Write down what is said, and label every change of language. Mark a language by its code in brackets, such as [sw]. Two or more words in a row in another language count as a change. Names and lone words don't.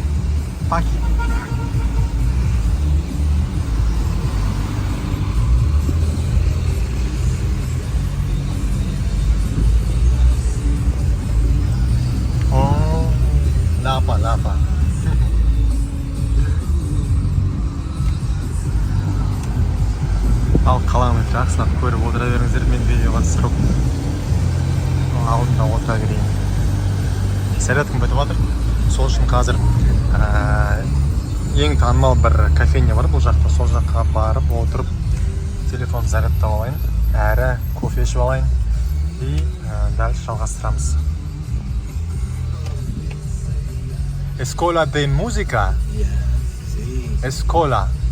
[pt] Parque? Oh, Lapa. [kk] Ал қаланы жақсылап көріп отыра беріңіздер, мен видеоға түсіріп алдында отыра берейін. Сәлетім бітіп жатыр. Сол үшін қазір ең танымал бір кофейня бар бұл жақта. Сол жаққа барып отырып телефон зарядтап алайын, әрі кофе ішіп алайын [ru] и дальше [kk] жалғастырамыз. [pt] Escola de música. Sí. Escola.